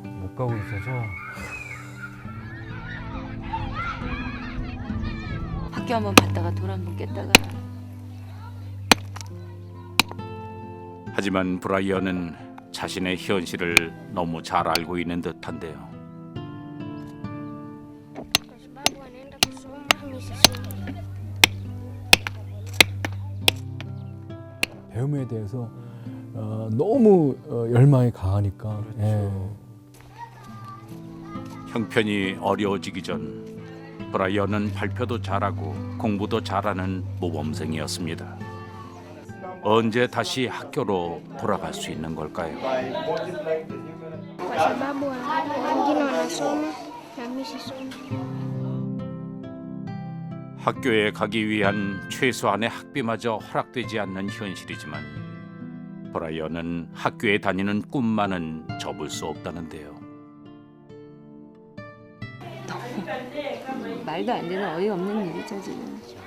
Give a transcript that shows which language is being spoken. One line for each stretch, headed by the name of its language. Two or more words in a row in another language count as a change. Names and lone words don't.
Korean: 못 가고 있어서 학교 한번 갔다가 돌 한번 깼다가. 하지만 브라이언은 자신의 현실을 너무 잘 알고 있는 듯한데요.
Swahili: Kwa sababu anaenda kusoma mimi sisomi.
Korean: 배움에 대해서 너무 열망이 강하니까. 형편이 어려워지기 전 브라이언은 발표도 잘하고 공부도 잘하는 모범생이었습니다. 언제 다시 학교로 돌아갈 수 있는 걸까요?
Swahili: Kwa sababu wengine wanasoma na mimi sisomi.
Korean: 학교에 가기 위한 최소한의 학비마저 허락되지 않는 현실이지만 브라이언은 학교에 다니는 꿈만은 접을 수 없다는데요. 말도 안 되는 어이없는 일이죠 지금.